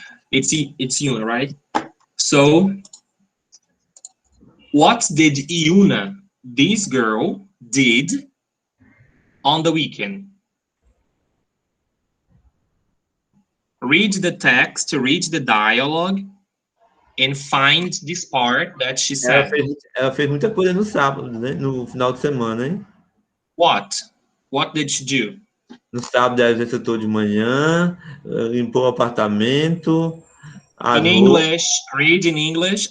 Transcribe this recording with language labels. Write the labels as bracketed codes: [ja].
[en] It's Yuna, right? So, what did Yuna, this girl, did on the weekend? Read the text, read the dialogue, and find this part that she [pt] Ela [en] said. [pt] fez, ela fez muita coisa no sábado, né? No final de semana, hein? [en] What? What did she do? [pt] No sábado ela exercitou de manhã, limpou o apartamento, [en] In English, read in English.